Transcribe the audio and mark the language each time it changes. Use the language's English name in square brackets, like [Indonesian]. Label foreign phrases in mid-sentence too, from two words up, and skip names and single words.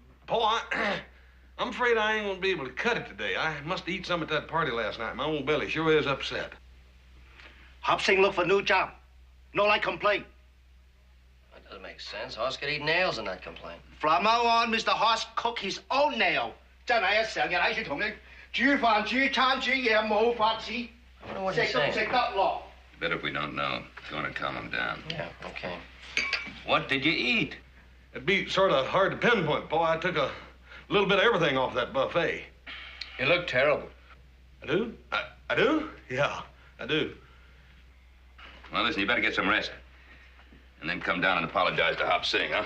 [English] Paul, I'm afraid I ain't gonna be able to cut it today. I must eat some at that party last night. My old belly sure is upset. Hop Sing look for new job. No like complain. That doesn't make sense. Hoss could eat nails and not complain. From now on, Mr. Hoss cook his own nail. [Cantonese] 真係啊，成日喺住同你煮飯、煮餐、煮嘢，冇法子。食都唔食得落。 [English] Bet if we don't know, it's going to calm him down. Yeah, okay. What did you eat? It'd be sort of hard to pinpoint, Paul. I took a little bit of everything off that buffet. You look terrible. I do? I do? Yeah, I do. Well, listen, you better get some rest. And then come down and apologize to Hop Sing, huh?